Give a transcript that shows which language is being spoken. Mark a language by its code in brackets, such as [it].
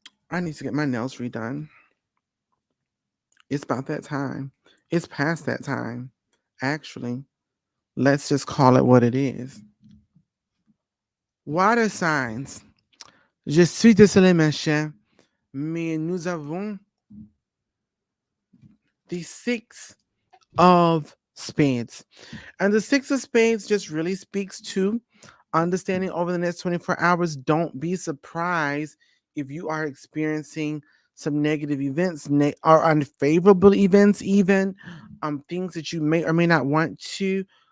[en] I need to get my nails redone. It's about that time. It's past that time, actually. Let's just call it what it is. Water signs. [fr] Je suis désolé, mes chers, mais nous avons [en] the six of spades. And the six of spades just really speaks to understanding over the next 24 hours. Don't be surprised if you are experiencing some negative events or unfavorable events, even things that you may or may not want to.